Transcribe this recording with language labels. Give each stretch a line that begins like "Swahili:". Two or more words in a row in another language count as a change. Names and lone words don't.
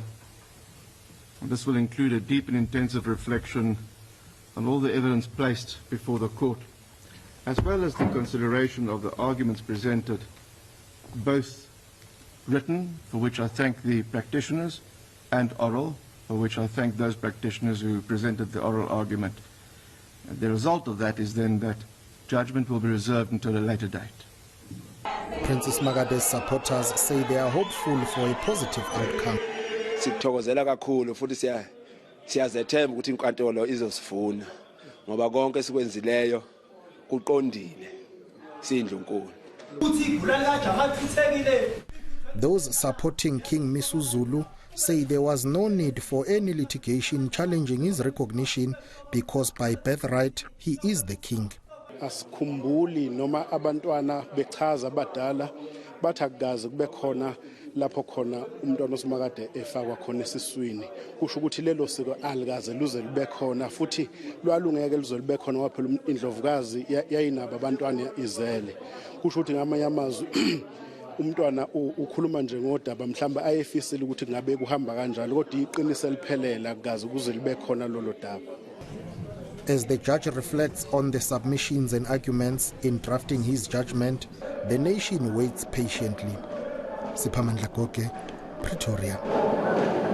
English: And this will include a deep and intensive reflection on all the evidence placed before the court, as well as the consideration of the arguments presented, both written, for which I thank the practitioners, and oral, for which I thank those practitioners who presented the oral argument. And the result of that is then that judgment will be reserved until a later date. Princess Magade's supporters say they are hopeful for a positive outcome.
Zulu: Sithokozela kakhulu futhi siyazethemba ukuthi inkantolo izosifuna ngoba konke sikwenzileyo kuqondile sindlunkulu.
English: Those supporting King Misuzulu say there was no need for any litigation challenging his recognition because by birthright he is the king.
Zulu: Asikhumbuli noma abantwana bechaza abadala bathi akugazi kube khona lapho khona umntwana oSimakade efakwa khona esiswini, kusho ukuthi lelo siko alikaze luze libe khona futhi lwalungeke luze libe khona ngoba phela indlovukazi yayinabo abantwana izele, kusho ukuthi ngamanye amazwi umntwana ukhuluma nje ngodaba mhlamba ayefisile ukuthi ngabe kuhamba kanjalo, kodwa iqiniso liphelela akugazi kuze libe khona lolo daba.
English: As the judge reflects on the submissions and arguments in drafting his judgment, the nation waits patiently. Siphamandla Goge, Pretoria.